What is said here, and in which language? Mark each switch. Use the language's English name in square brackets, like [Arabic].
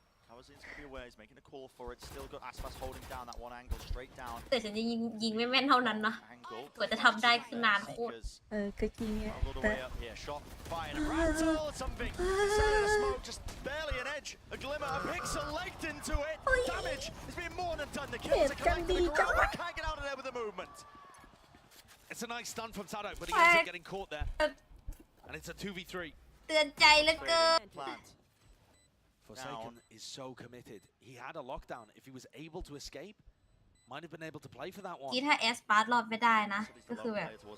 [English] Kawazin's going to be aware. He's making a call for it. Still got Aspas holding down that one angle straight down. [Thai] แต่ฉันจะยิงไม่แม่นเท่านั้นนะกว่าจะทำได้คือนานโคตร ก็จริงเนี่ย [English] All the [Thai] แต่ [English] way up here. Shot, fire, and rattle. Something. Center smoke, just barely an edge. A glimmer. A pixel legged into it. Damage is being more than done. The kills are collecting the ground. They can't get out of there with the movement. It's a nice stun from Sado, but he ends up getting caught there. And it's a 2v3. [Thai] เตือนใจเหลือเกิน [English] Forsaken is so committed. He had a lockdown. If he was able to escape, might have been able to play for that one. [Thai] ที่ถ้าแอสปาร์ตรอดไม่ได้นะก็คือแบบ